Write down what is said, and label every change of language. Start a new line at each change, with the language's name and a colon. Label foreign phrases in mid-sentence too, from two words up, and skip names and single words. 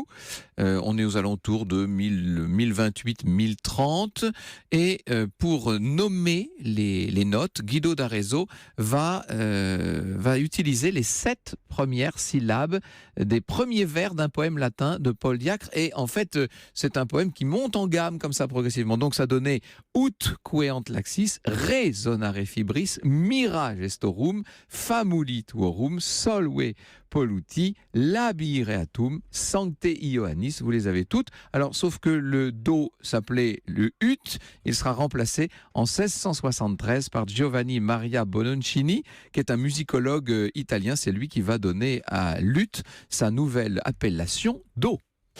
French: On est aux alentours de 1028-1030 et pour nommer les notes, Guido d'Arezzo va utiliser les 7 premières syllabes des premiers vers d'un poème latin de Paul Diacre, et en fait c'est un poème qui monte en gamme comme ça progressivement. Donc ça donnait
Latin: ut queant laxis, resonare fibris, mira gestorum, famulit tuorum, solve polluti, labireatum, sancte Ioannis,
French: vous les avez toutes. Alors, sauf que le do s'appelait le ut, il sera remplacé en 1673 par Giovanni Maria Bononcini, qui est un musicologue italien. C'est lui qui va donner à l'ut sa nouvelle appellation do.